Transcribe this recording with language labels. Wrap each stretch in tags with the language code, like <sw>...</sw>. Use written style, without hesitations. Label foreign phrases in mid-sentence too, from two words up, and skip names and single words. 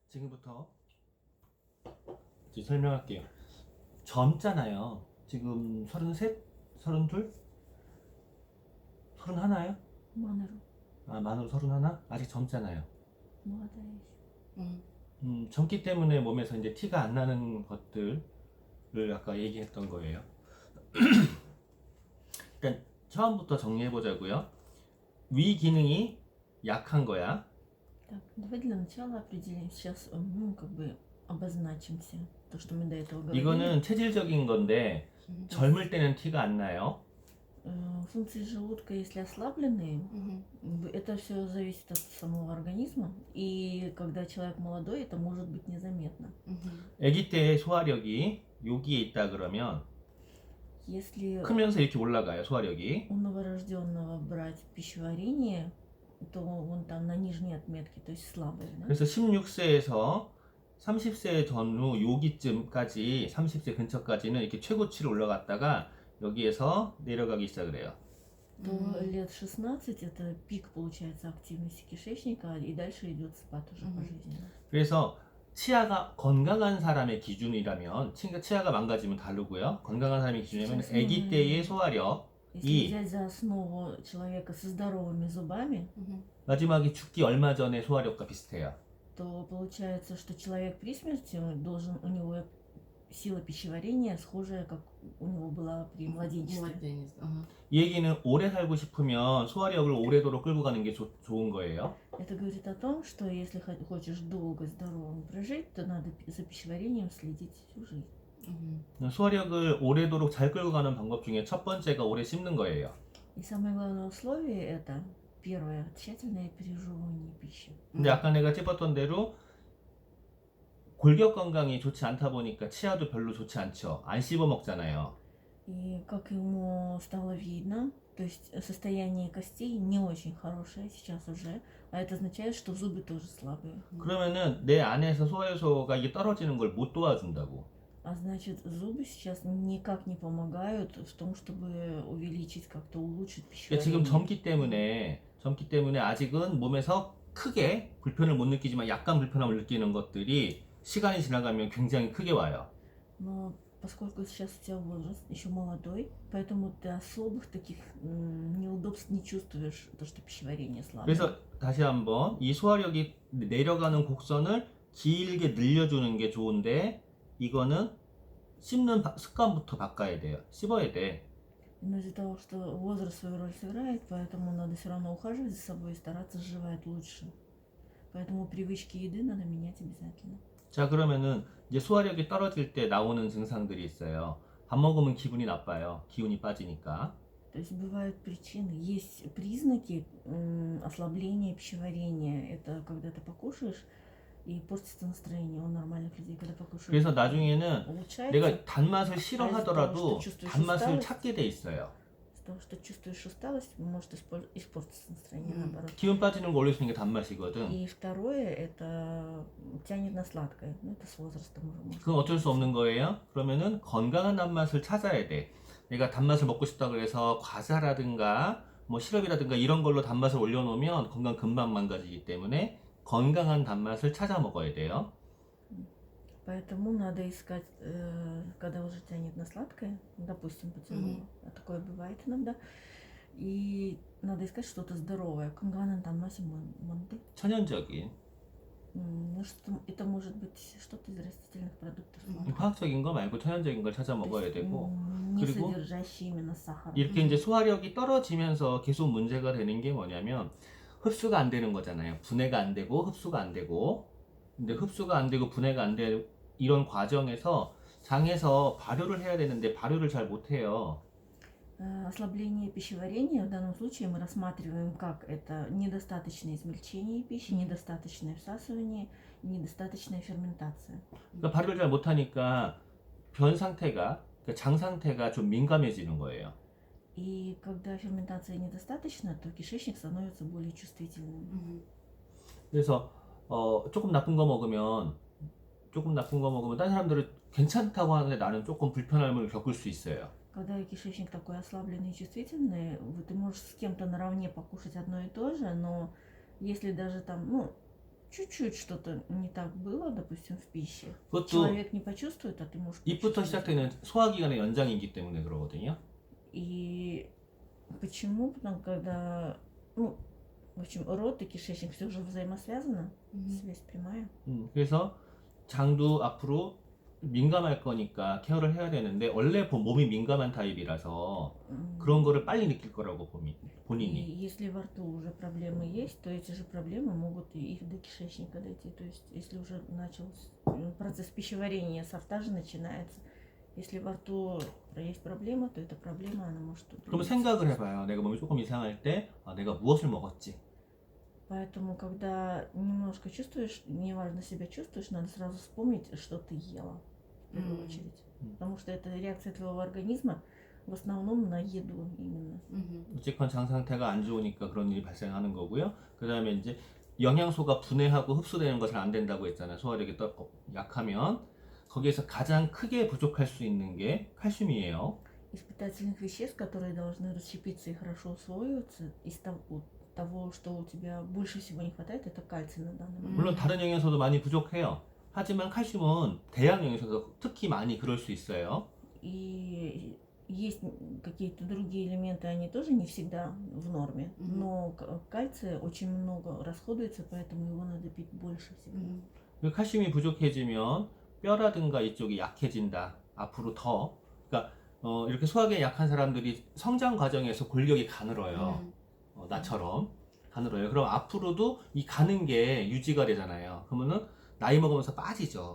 <ko>지금부터 이제 설명할게요. 젊잖아요. 지금 33? 32? 31야? 만으로. 만으로 31? 아직 젊잖아요.</ko> <ru>Молодая еще.</ru> <ko>젊기 때문에 몸에서 이제 티가 안 나는 것들을 아까 얘기했던 거예요. 일단 처음부터 정리해 보자고요. 위 기능이 약한 거야.</ko> <ru>Так, давай для начала определим сейчас, как бы обозначим все то, что мы до этого говорили.</ru> <ko>이거는 체질적인 건데 젊을 때는 티가 안 나요.</ko> <ru>Функции желудка, если ослабленные, это все зависит от самого организма. И когда человек молодой, это может быть незаметно.</ru> <ko>아기 때의 소화력이 여기에 있다 그러면</ko> <ru>Если</ru> <ko>크면서 이렇게 올라가요, 소화력이.</ko> <ru>у новорожденного брать пищеварение, то он там на нижней отметке, то есть слабый. Да?</ru> <ko>그래서 16세에서 30세 전후 여기쯤까지 30세 근처까지는 이렇게 최고치로 올라갔다가 여기에서 내려가기 시작을 해요.</ko> <ru>То лет 16 это пик получается активности кишечника, и дальше идет спад уже по жизни.</ru> <ko>그래서 치아가 건강한 사람의 기준이라면 치아가 망가지면 다르고요. 건강한 사람의 기준이라면 아기 때의 소화력</ko> <ru>Если взять за основу человека со здоровыми зубами,</ru> <ko>마지막에 죽기 얼마 전에 소화력과 비슷해요.</ko> <ru>то получается, что человек при смерти должен, у него сила пищеварения схожая, как у него была при младенчестве. Младенец, ага.</ru> <ko>이 얘기는 오래 살고 싶으면 소화력을 오래도록 끌고 가는 게 좋은 거예요.</ko> <ru>Это говорит о том, что если хочешь долго здоровым прожить, то надо за пищеварением следить всю жизнь.</ru> <ko>소화력을 오래도록 잘 끌고 가는 방법 중에 첫 번째가 오래 씹는 거예요.</ko> <ru>И самое главное условие это первое тщательное пережевывание пищи.</ru> <ko>근데 아까 내가 찝었던 대로 골격 건강이 좋지 않다 보니까 치아도 별로 좋지 않죠. 안 씹어 먹잖아요.</ko> <ru>И как ему стало видно, то есть состояние костей не очень хорошее сейчас уже, а это означает, что зубы тоже слабые.</ru> <ko>그러면은 내 안에서 소화효소가 이게 떨어지는 걸 못 도와준다고.</ko> <ru>А значит, зубы сейчас никак не помогают в том, чтобы увеличить, как-то улучшить</ru> <ko>그러니까 지금</ko> <ru>пищеварение.</ru> <ko>젊기 때문에 아직은 몸에서 크게 불편을 못 느끼지만 약간 불편함을 느끼는 것들이 시간이 지나가면 굉장히 크게 와요.</ko> <ru>Но поскольку сейчас у тебя возраст еще молодой, поэтому ты особых таких неудобств не чувствуешь, то, что пищеварение слабое.</ru> <ko>그래서 다시 한번 이 소화력이 내려가는 곡선을 길게 늘려주는 게 좋은데 이거는 씹는 습관부터 바꿔야 돼요. 씹어야 돼.</ko> <ru>Но из-за того, что возраст свою роль сыграет, поэтому надо все равно ухаживать за собой и стараться сживать лучше. Поэтому привычки еды надо менять обязательно.</ru> <ko>자, 그러면은 이제 소화력이 떨어질 때 나오는 증상들이 있어요. 밥 먹으면 기분이 나빠요. 기운이 빠지니까.</ko> <ru>То есть бывают причины, есть признаки ослабления пищеварения. Это когда ты покушаешь и портится настроение у нормальных людей, когда покушают.</ru> <ko>그래서 나중에는</ko> <ru>улучшается.</ru> <ko>내가 단맛을 싫어하더라도 아, 진짜 단맛을</ko> <ru>усталость?</ru> <ko>찾게 돼 있어요.</ko> <ru>Из-за того, что чувствуешь усталость, может испортиться настроение, наоборот.</ru> <ko>기운 빠지는 거 올릴 수 있는 게 단맛이거든.</ko> <ru>И второе, это тянет на сладкое. Ну, это с возрастом уже может.</ru> <ko>그건 어쩔 수 없는 거예요. 그러면은 건강한 단맛을 찾아야 돼. 내가 단맛을 먹고 싶다 그래서 과자라든가 뭐 시럽이라든가 이런 걸로 단맛을 올려놓으면 건강 금방 망가지기 때문에 건강한 단맛을 찾아 먹어야 돼요.</ko> <ru>Поэтому надо искать, когда уже тянет на сладкое, допустим, поцелуй, а такое бывает иногда, и надо искать что-то здоровое.</ru> <ko>건강한 단맛이 뭔데? 천연적인</ko> <ru>Ну, что, это может быть что-то из растительных продуктов.</ru> <ko>화학적인 거 말고 천연적인 걸 찾아 먹어야 되고</ko> <ru>не</ru> <ko>그리고</ko> <ru>содержащие именно сахар.</ru> <ko>이렇게 이제 소화력이 떨어지면서 계속 문제가 되는 게 뭐냐면 흡수가 안 되는 거잖아요. 분해가 안 되고 흡수가 안 되고 근데 흡수가 안 되고 분해가 안 되는 이런 과정에서 장에서 발효를 해야 되는데 발효를 잘 못해요.</ko> <ru>Ослабление пищеварения в данном случае мы рассматриваем как это недостаточное измельчение пищи, недостаточное всасывание, недостаточная ферментация.</ru> <ko>그러니까 발효를 잘 못하니까 변 상태가 그러니까 장 상태가 좀 민감해지는 거예요.</ko> <ru>И когда ферментации недостаточно, то кишечник становится более чувствительным.</ru> <ko>그래서 조금 나쁜 거 먹으면 다른 사람들은 괜찮다고 하는데 나는 조금 불편함을 겪을 수 있어요.</ko> <ru>Когда кишечник такой ослабленный и чувствительный, ты можешь с кем-то наравне покушать одно и то же, но если даже там, чуть-чуть что-то не так было, допустим, в пище,</ru> <ko>그것도</ko> <ru>человек не почувствует, а ты можешь</ru> <ko>입부터</ko> <ru>почувствовать.</ru> <ko>시작되는 소화기관의 연장이기 때문에 그러거든요.</ko> <ru>И почему? Потому когда, ну, в общем, рот и кишечник все же взаимосвязано, связь прямая.</ru> <ko>그래서 장도 앞으로 민감할 거니까 케어를 해야 되는데 원래 몸이 민감한 타입이라서 그런 거를 빨리 느낄 거라고</ko> <ru>И</ru> <ko>본인이.</ko> <ru>если во рту уже проблемы есть, то эти же проблемы могут и до кишечника дойти. То есть, если уже начался процесс пищеварения, со рта же начинается. Если во рту есть проблема, то эта проблема, она может тут</ru> <ko>그러면</ko> <ru>проявиться.</ru> <ko>생각을 해봐요. 내가 몸이 조금 이상할 때 내가 무엇을 먹었지?</ko> <ru>Поэтому, когда немножко чувствуешь, неважно себя чувствуешь, надо сразу вспомнить, что ты ела, в первую очередь. Потому что это реакция твоего организма в основном на еду именно.</ru> <ko>어쨌건 장 상태가 안 좋으니까 그런 일이 발생하는 거고요. 그 다음에 이제 영양소가 분해하고 흡수되는 거 잘 안 된다고 했잖아요. 소화력이 약하면 거기에서 가장 크게 부족할 수 있는 게 칼슘이에요.</ko> <ru>Из питательных веществ, которые должны расщепиться и хорошо усвоиться, из того, что у тебя больше всего не хватает, это кальций на данный момент.</ru> <ko>물론 다른 영양소도 많이 부족해요. 하지만 칼슘은 대양 영양소에서 특히 많이 그럴 수 있어요.</ko> <ru>И есть какие-то другие элементы, они тоже не всегда в норме, но кальция очень много расходуется, поэтому его надо пить больше всегда.</ru> <ko>칼슘이 부족해지면 뼈라든가 이쪽이 약해진다. 앞으로 더. 그러니까 이렇게 소화기에 약한 사람들이 성장 과정에서 골격이 가늘어요. 나처럼 가늘어요. 그럼 앞으로도 이 가는 게 유지가 되잖아요. 그러면은 나이 먹으면서 빠지죠.</ko>